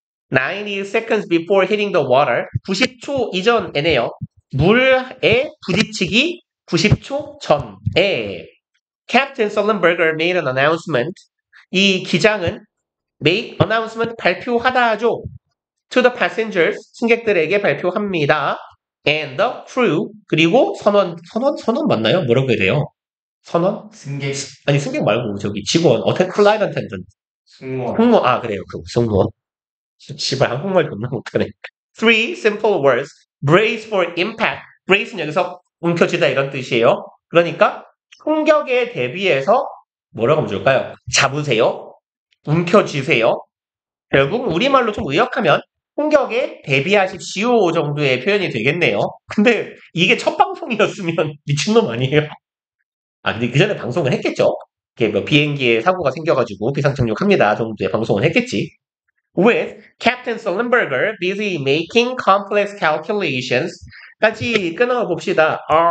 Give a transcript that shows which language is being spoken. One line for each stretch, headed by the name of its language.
English: 90 seconds before hitting the water.
Korean: 90초 이전에네요. 물에 부딪히기 90초 전에.
English: Captain Sullenberger made an announcement.
Korean: 이 기장은
English: make announcement
Korean: 발표하다죠.
English: To the passengers
Korean: 승객들에게 발표합니다.
English: And the crew
Korean: 그리고 선원 맞나요? 뭐라고 해야 돼요? 선원? 승객. 아니 승객 말고 저기 직원
English: flight attendant
Korean: 승무원. 승무원 그래요 그 승무원. 씨발 한국말 존나 못하네.
English: Three simple words. Brace for impact.
Korean: brace는 여기서 움켜쥐다 이런 뜻이에요. 그러니까 충격에 대비해서 뭐라고 하면 좋을까요? 잡으세요. 움켜쥐세요. 결국 우리말로 좀 의역하면 충격에 대비하십시오 정도의 표현이 되겠네요. 근데 이게 첫 방송이었으면 미친놈 아니에요? 근데 그 전에 방송을 했겠죠? 이렇게 뭐 비행기에 사고가 생겨가지고 비상착륙합니다 정도의 방송을 했겠지.
English: With Captain Sullenberger busy making complex calculations 까지 끊어봅시다.